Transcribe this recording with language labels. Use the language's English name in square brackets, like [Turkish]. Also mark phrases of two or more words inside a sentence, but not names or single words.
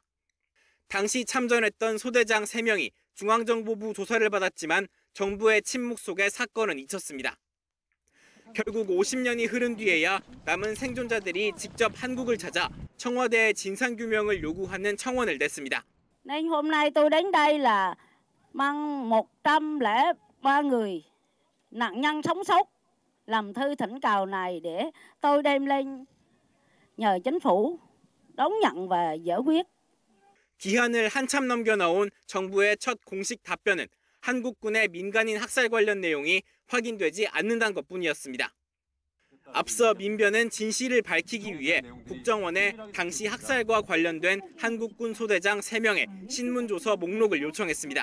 [Korean] 당시 참전했던 소대장 3명이 중앙정보부 조사를 받았지만 정부의 침묵 속에 사건은 잊혔습니다. 결국 50년이 흐른 뒤에야 남은 생존자들이 직접 한국을 찾아 청와대에 진상규명을 요구하는 청원을 냈습니다. [Vietnamese] Nên hôm nay tôi đến đây là mang 103 người nạn nhân sống sót làm thư thỉnh cầu này để tôi đem lên nhờ chính phủ đón nhận và giải quyết. [Korean] 기한을 한참 넘겨 나온 정부의 첫 공식 답변은 한국군의 민간인 학살 관련 내용이 확인되지 않는다는 것뿐이었습니다. 앞서 민변은 진실을 밝히기 위해 국정원에 당시 학살과 관련된 한국군 소대장 3명의 신문조서 목록을 요청했습니다.